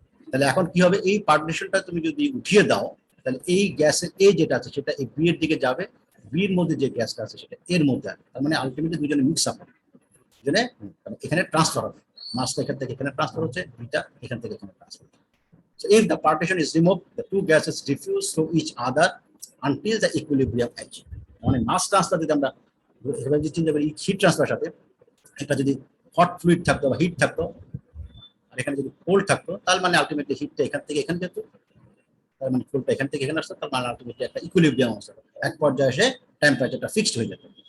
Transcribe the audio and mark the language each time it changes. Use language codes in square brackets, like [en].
[bn] তাহলে এখন কি হবে, এই পার্টিশনটা তুমি যদি উঠিয়ে দাও, তাহলে এই গ্যাসের এ যেটা আছে সেটা এই বি এর দিকে যাবে, বির মধ্যে যে গ্যাসটা আছে সেটা এর মধ্যে আসবে, তার মানে আলটিমেটলি দুজনে মিক্স আপ হবে, দুজনে এখানে ট্রান্সফার হবে, মাসটা এখান থেকে এখানে ট্রান্সফার হচ্ছে, বিটা এখান থেকে এখানে ট্রান্সফার হচ্ছে। [en] So if the partition is removed, the two gases diffuse through each other until the equilibrium H. [bn] মানে মাস ট্রান্সফার যদি আমরা চিন্তা করি হিট ট্রান্সফার সাথে, এটা যদি হট ফ্লুইড থাকতো বা হিট থাকতো, আর এখানে যদি কোল্ড থাকতো, তার মানে আলটিমেটলি হিটটা এখান থেকে এখানে যেত, তার মানে কোল্ডটা এখান থেকে এখানে আসতো, তার মানে আলটিমেটলি একটা ইকুইলিব্রিয়াম অবস্থা, এক পর্যায়ে এসে টেম্পারেচারটা ফিক্সড হয়ে যেত।